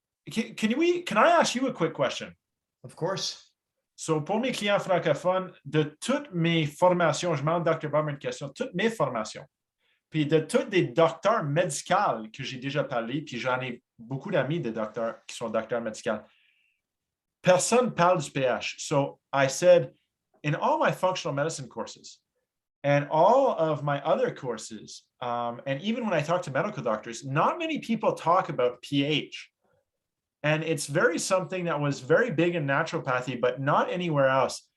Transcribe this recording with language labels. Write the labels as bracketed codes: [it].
[en] Can I ask you a quick question? Of course. [fr] So, pour mes clients francophones, de toutes mes formations, je demande Dr. Bob une question, toutes mes formations, puis de tous des docteurs médicaux que j'ai déjà parlé, puis j'en ai beaucoup d'amis de docteurs qui sont docteurs médicaux, personne parle du pH. [en] So, I said, in all my functional medicine courses and all of my other courses, and even when I talk to medical doctors, not many people talk about pH. And it's something that was very big in naturopathy, but not anywhere else.